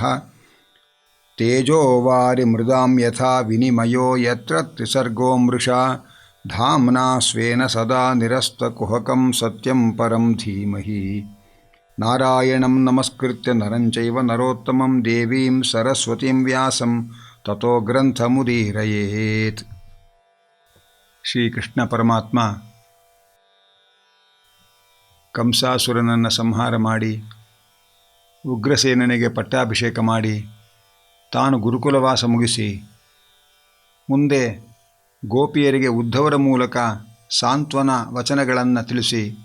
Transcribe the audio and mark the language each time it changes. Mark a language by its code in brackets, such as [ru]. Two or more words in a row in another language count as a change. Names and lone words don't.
[sa] ತೇಜೋ ವಾರಿಮೃದಾಂ ಯಥಾ ವಿನಿಮಯೋ ಯತ್ರ ತ್ರಿಸರ್ಗೋ ಮೃಷಾ ಧಾಮ್ನಾ ಸ್ವೇನ ಸದಾ ನಿರಸ್ತಕುಹಕಂ ಸತ್ಯಂ ಪರಂ ಧೀಮಹಿ. ನಾರಾಯಣಂ ನಮಸ್ಕೃತ್ಯ ನರಂ ಚೈವ ನರೋತ್ತಮಂ ದೇವೀಂ ಸರಸ್ವತೀಂ ವ್ಯಾಸಂ ತತೋ ಗ್ರಂಥಮುದೀರಯೇತ್. [kn] ಶ್ರೀಕೃಷ್ಣ ಪರಮಾತ್ಮ ಕಂಸಾಸುರನನ್ನು ಸಂಹಾರ ಮಾಡಿ ಉಗ್ರಸೇನನಿಗೆ ಪಟ್ಟಾಭಿಷೇಕ ಮಾಡಿ ತಾನು ಗುರುಕುಲವಾಸ ಮುಗಿಸಿ ಮುಂದೆ ಗೋಪಿಯರಿಗೆ ಉದ್ಧವರ ಮೂಲಕ ಸಾಂತ್ವನ ವಚನಗಳನ್ನು ತಿಳಿಸಿ